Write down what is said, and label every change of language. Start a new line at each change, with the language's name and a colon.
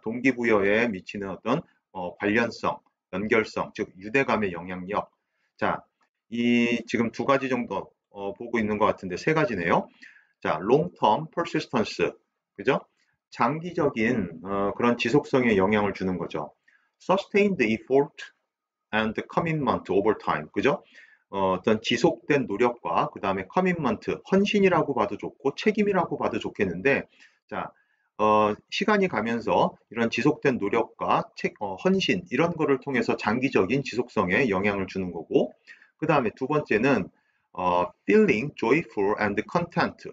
Korean: 동기부여에 미치는 어떤 관련성, 연결성, 즉 유대감의 영향력. 자, 이 지금 두 가지 정도 보고 있는 것 같은데 세 가지네요. 자,
English: long-term persistence,
Korean: 그죠? 장기적인 그런 지속성에 영향을 주는 거죠.
English: Sustained effort and commitment over time,
Korean: 그죠? 어떤 지속된 노력과 그 다음에 커밋먼트, 헌신이라고 봐도 좋고 책임이라고 봐도 좋겠는데 자, 시간이 가면서 이런 지속된 노력과 헌신 이런 거를 통해서 장기적인 지속성에 영향을 주는 거고 그 다음에 두 번째는
English: feeling joyful and content.